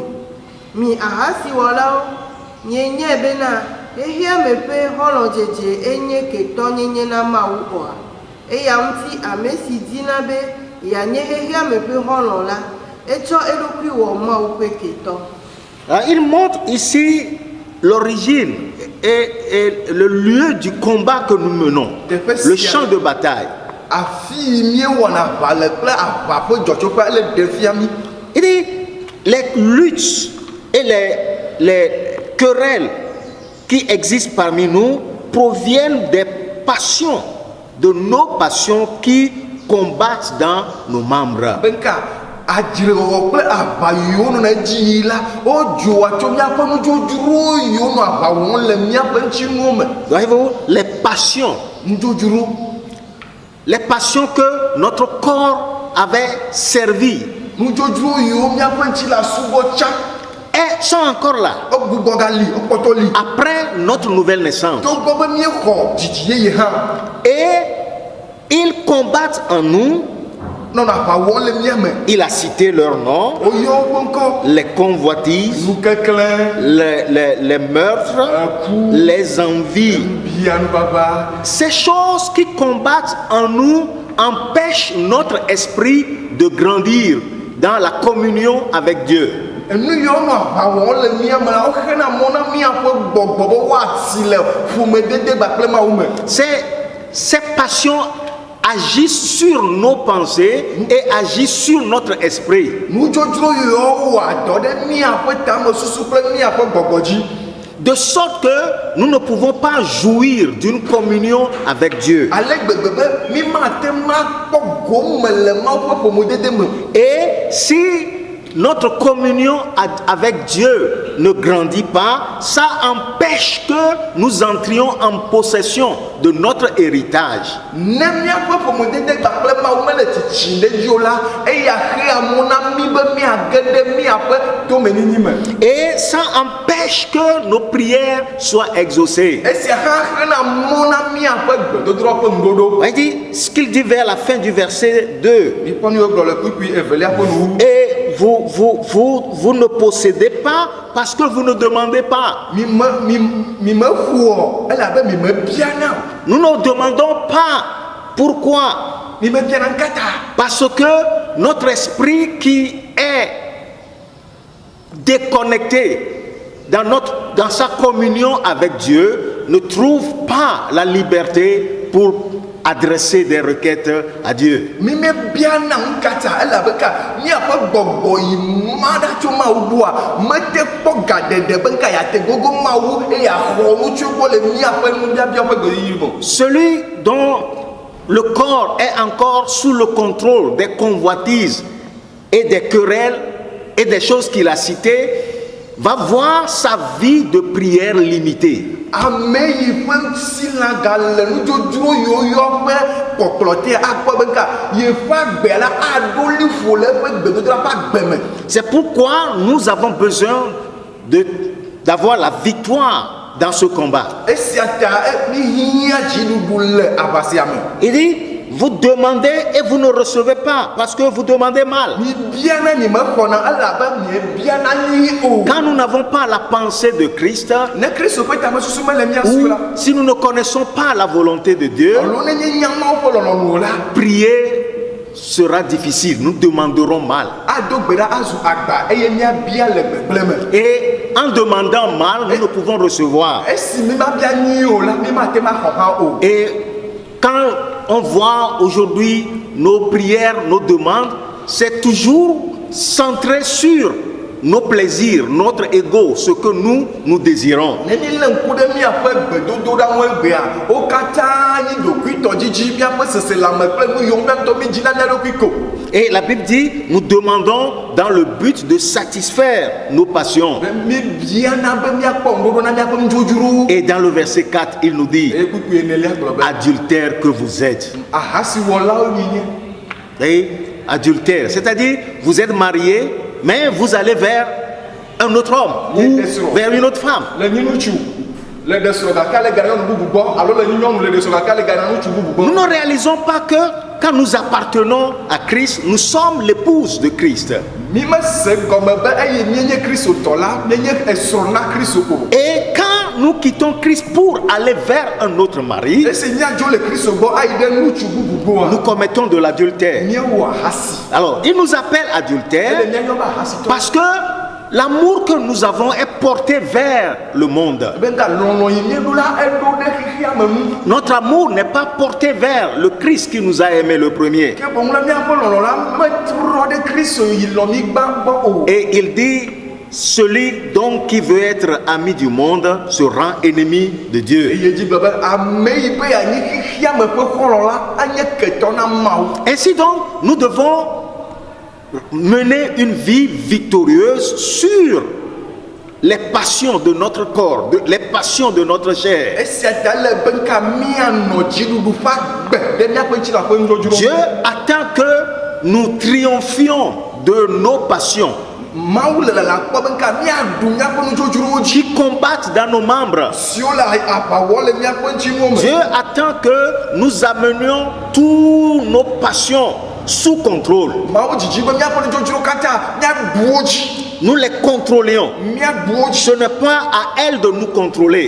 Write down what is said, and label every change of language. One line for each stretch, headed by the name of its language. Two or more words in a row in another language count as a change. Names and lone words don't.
Ewe: Mi ahasiwɔlawo, mienyae bena xexea me ƒe xɔlɔdzedze enye ketɔnyenye na Mawu oa? Eya ŋuti ame si dina be yeanye xexea me ƒe xɔlɔ la, etsɔ eɖokui wɔ Mawu ƒe ketɔ.
French: Il montre ici l'origine et le lieu du combat que nous menons, le champ de bataille.
Ewe: Afi miewɔna aʋa le kple aʋa ƒe dzɔtsoƒe ele ɖe fia mi.
French: Il dit les luttes et les querelles qui existent parmi nous proviennent des passions, de nos passions qui combattent dans nos membres.
Ewe: Benka adzrewɔwɔ kple aʋa yiwo nɔna edzi yi la wodzoa tso míaƒe nudzodzrowo yiwo nɔ aʋa wɔm le míaƒe ŋutinuwo me.
French: Voyez-vous, les passions, les passions que notre corps avait servi,
Ewe: nudzodzro yiwo míaƒe ŋuti la subɔ tsa.
French: elles sont encore là.
Ewe: Egbugbɔ gali, ekpɔtɔ li.
French: Après notre nouvelle naissance.
Ewe: Togbɔ be míexɔ dzidzi yeye hã.
French: Et combattent en nous,
Ewe: non aʋa wɔm le mía me.
French: il a cité leur nom,
Ewe: Oyɔ woƒe ŋkɔ.
French: les convoitises,
Ewe: Nukeklẽ.
French: les meurtres, les envies.
Ewe: Bia nubaba.
French: Ces choses qui combattent en nous empêchent notre esprit de grandir dans la communion avec Dieu.
Ewe: Nu yiwo nɔ aʋa wɔm le mía me la woxena mɔ na míaƒe gbɔgbɔ be woasi le ƒomedede kpakple Mawu me.
French: Ces passions agissent sur nos pensées et agissent sur notre esprit.
Ewe: Nudzodzro yiwo wɔa dɔ ɖe míaƒe tamesusu kple míaƒe gbɔgbɔ dzi.
French: De sorte que nous ne pouvons pas jouir d'une communion avec Dieu.
Ewe: Ale gbegbe be mi mate ma kpɔ gome le Mawu ƒe ƒomedede me.
French: Et si notre communion avec Dieu ne grandit pas, ça empêche que nous entrions en possession de notre héritage.
Ewe: Ne míaƒe ƒomedede kpakple Mawu mele tsitsi ɖe dzi o la, eya xea mɔ na mí be míage ɖe míaƒe tomenyinyi me.
French: Et ça empêche que nos prières soient exaucées.
Ewe: Esia hã xena mɔ na míaƒe gbedodrɔ ƒe ŋuɖoɖo.
French: Il dit ce qu'il dit vers la fin du verset 2.
Ewe: Mikpɔ nu yiwo gblɔ le kpukpui evelia ƒe nuwu.
French: Et vous ne possédez pas parce que vous ne demandez pas.
Ewe: Mi me xɔ elabe mi me biana.
French: Nous ne demandons pas. Pourquoi?
Ewe: Mi me biana kata.
French: Parce que notre esprit qui est déconnecté dans sa communion avec Dieu ne trouve pas la liberté pour adresser des requêtes à Dieu.
Ewe: Mi me biana kata elabe ka míaƒe gbɔgbɔ yi ma ɖa tso Mawu gbɔa mete kpɔ gaɖeɖe be nka yate gogo Mawu eye axɔ nu tso gbɔ le míaƒe nubiabia ƒe ɣeyiɣi me.
French: Celui dont le corps est encore sous le contrôle des convoitises et des querelles et des choses qu'il a citées va voir sa vie de prière limitée.
Ewe: Ame yi ƒe ŋuti la gale nudzodzro yiwo yɔ ƒe kpɔkplɔ te akpɔ be nka yeƒe agbe la aɖo liƒo le eƒe gbedodra ƒe agbe me.
French: C'est pourquoi nous avons besoin d'avoir la victoire dans ce combat.
Ewe: Esia ta mi hiã dziɖuɖu le aʋa sia me.
French: Il dit, vous demandez et vous ne recevez pas parce que vous demandez mal.
Ewe: Mi biana mi me xɔna elabe mi biana nyui o.
French: Quand nous n'avons pas la pensée de Christ,
Ewe: Ne Kristo ƒe tamesusu mele mía si
French: ou
Ewe: la.
French: si nous ne connaissons pas la volonté de Dieu,
Ewe: Alo ne nye nya Mawu ƒe lɔlɔnu o la.
French: prier sera difficile. Nous demanderons mal.
Ewe: Ado gbe ɖa azu agba eye míabia le gbegblẽ me.
French: Et en demandant mal, nous ne pouvons recevoir.
Ewe: Esi mi ma bia nyui o la, mi mate ma xɔ hã o.
French: Et quand on voit aujourd'hui nos prières, nos demandes, c'est toujours centré sur nos plaisirs, notre ego, ce que nous désirons.
Ewe: Ne mi le ŋku ɖe míaƒe gbedodoɖaŋu egbea, wo katã nyi ɖokuitɔdzidzi míaƒe seselame kple nu yiwo míatɔ mi dzina ɖe ɖokui ko.
French: Et la Bible dit, nous demandons dans le but de satisfaire nos passions.
Ewe: Mi biana be míakpɔ ŋuɖoɖo na míaƒe nudzodzrowo.
French: Et dans le verset 4, il nous dit,
Ewe: Eye kpukpui enelia gblɔ be
French: adultère que vous êtes.
Ewe: ahasiwɔlawo nyinyi.
French: Et adultère, c'est-à-dire vous êtes mariés, mais vous allez vers un autre homme ou vers une autre femme.
Ewe: Le nyi ŋutsu le ɖe srɔ̃ gake le gaɖe nyɔnu bubu gbɔ alo le nyi nyɔnu le ɖe srɔ̃ gake le gaɖe ŋutsu bubu
French: Nous
Ewe: gbɔ.
French: ne réalisons pas que quand nous appartenons à Christ, nous sommes l'épouse de Christ.
Ewe: Mi me se gɔme be eye míenye kristotɔ la míenye esrɔ̃ na Kristo o.
French: Et quand nous quittons Christ pour aller vers un autre mari,
Ewe: Esi míadzo le Kristo gbɔ ayi ɖe ŋutsu bubu gbɔa,
French: nous commettons de l'adultère.
Ewe: míewɔ ahasi.
French: Alors, il nous appelle
Ewe: Ele
French: adultère
Ewe: míayɔ be ahasitɔ.
French: parce que l'amour que nous avons est porté vers le monde.
Ewe: Be nga lɔlɔ yi míeɖo la eɖo ɖe xixia me nu.
French: Notre amour n'est pas porté vers le Christ qui nous a aimés le premier.
Ewe: Ke boŋ le míaƒe lɔlɔ la metrɔ ɖe Kristo yi lɔ mi gbã gbɔ o.
French: Et il dit, celui donc qui veut être ami du monde se rend ennemi de Dieu.
Ewe: Eye dzi gblɔ be ame yi be yeanyi xixia me ƒe xɔlɔ la anye ketɔ na Mawu.
French: Ainsi donc, nous devons mener une vie victorieuse sur les passions de notre corps, les passions de notre chair.
Ewe: Esia ta le be nka míanɔ dziɖuɖu ƒe agbe ɖe míaƒe ŋutilã ƒe nudzodzro.
French: Dieu attend que nous triomphions de nos passions.
Ewe: mawu le la kpɔ be nka míaɖu míaƒe nudzodzrowo dzi
French: qui combattent dans nos membres.
Ewe: siwo le aʋa wɔ le míaƒe ŋutinuwo
French: Dieu
Ewe: me.
French: attend que nous amenions tous nos passions sous contrôle.
Ewe: Mawu dzidzi be míaƒe nudzodzrowo katã míaɖu wo dzi,
French: Nous les contrôlions.
Ewe: míaɖu wo dzi.
French: Ce n'est pas à elles de nous contrôler,